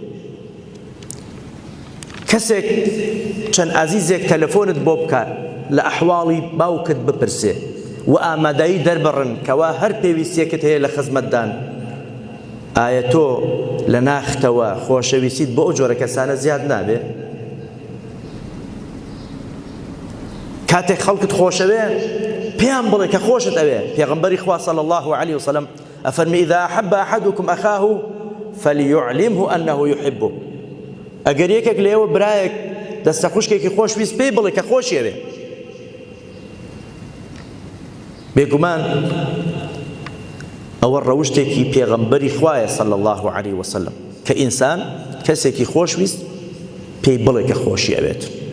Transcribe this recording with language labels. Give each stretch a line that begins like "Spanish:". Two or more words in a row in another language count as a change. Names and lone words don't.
Central Kurdish: کەسێک چەند ئازیزێک تەلەفۆنت بۆ بکات لە ئەحواڵی باوکت بپرسێ و ئامادەیی دەربڕن کەوا هەر پێویستیەکت هەیە لە خزمەتدان ئایا تۆ لە ناختەوە خۆشەویستیت بۆ ئەو جۆرە کەسانە زیاد نابێ کاتێک خەڵکت خۆشەوێ پێیان بڵێ کە خۆشت ئەوێ پێغەمبەری خوا
Arabic: صلی الله عليه وسلم
Central Kurdish: ئەفەرمی
Arabic: إذا أحب أحدكم أخاه فليعلمه أنه يحبه
Central Kurdish: ئەگەر یەکێک لێوە برایەک دەستە خوشکێکی خۆشویست پێی بڵێ کە خۆشی ئەوێ بێگومان ئەوە ڕەوشتێکی پێغەمبەری خوایە
Arabic: صلی الله عليه وسلم
Central Kurdish: کە ئینسان کەسێکی خۆشویست پێی بڵێ کە خۆشی ئەوێت